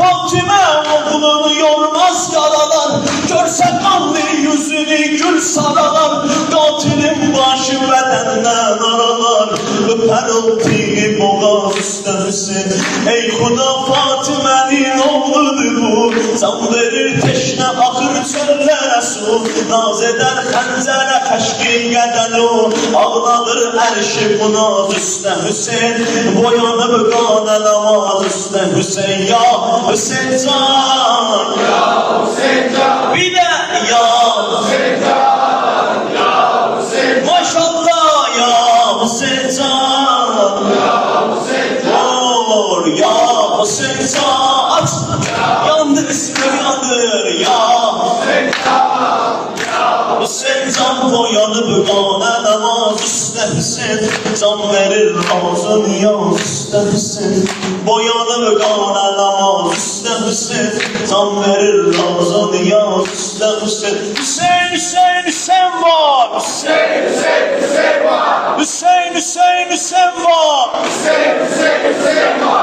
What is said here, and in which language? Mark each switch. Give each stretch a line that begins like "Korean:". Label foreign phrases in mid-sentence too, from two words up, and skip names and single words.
Turkish: Fatıma oğlunu yormaz yaralar, görse kanlı yüzünü gül saralar. Katilin başı bedenden aralar, öper oltiği boğaz üstlensin. Ey Xuda Fatıme'nin oğludur bu, can verir teşne akır çöllere su.
Azerbaijani: Naz eder xəncərə təşkil qədən o, ağladır ərşi bu naz üstə Hüseyin. Boyanıb qanə namaz üstə Hüseyin. Ya Hüseyin can, ya Hüseyin can, bir de ya Hüseyin can, ya Hüseyin can. Maşallah ya Hüseyin can, ya Hüseyin can, ya Hüseyin can. Aç, yandır ismim yandır ya Hüseyin can, ya Hüseyin can. Boyanıb qanə namaz üstə Hüseyin, can verir razı niyaz üstə Hüseyin. Boyanıb qanə namaz üstə Hüseyin, can verir razı niyaz üstə Hüseyin. Hüseyin, Hüseyin, Hüseyin var, Hüseyin, Hüseyin, Hüseyin var, Hüseyin, Hüseyin, Hüseyin var, Hüseyin, Hüseyin, Hüseyin var.